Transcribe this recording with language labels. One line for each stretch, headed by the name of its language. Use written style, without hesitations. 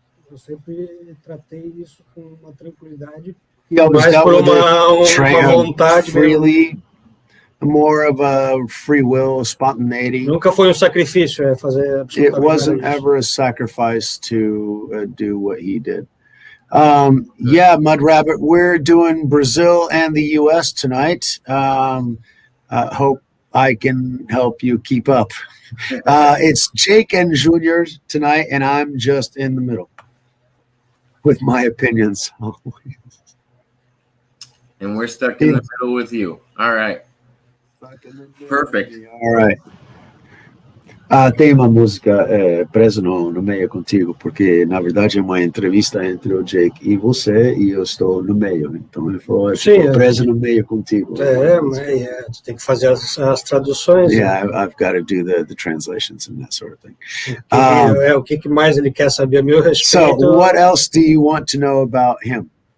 Portuguese: Eu sempre tratei isso com uma tranquilidade, mas por uma vontade
English: freely. More of a free will, spontaneity.
Portuguese: Nunca foi sacrifício fazer.
English: It wasn't ever a sacrifice to do what he did. Yeah, Mud Rabbit, we're doing Brazil and the U.S. tonight. Hope I can help you keep up. It's Jake and Junior tonight, and I'm just in the middle with my opinions. And we're stuck in the middle with you. All right. Perfect. All right.
Portuguese: Tem uma música presa no meio contigo, porque na verdade é uma entrevista entre o Jake e você, e eu estou no meio. Então ele falou, estou preso no meio contigo. Mas tu tem que fazer as traduções.
English: Yeah, I've got to do the translations and that sort of thing.
Portuguese: O que mais ele quer saber a meu respeito?
English: So, what else do you want to know about him?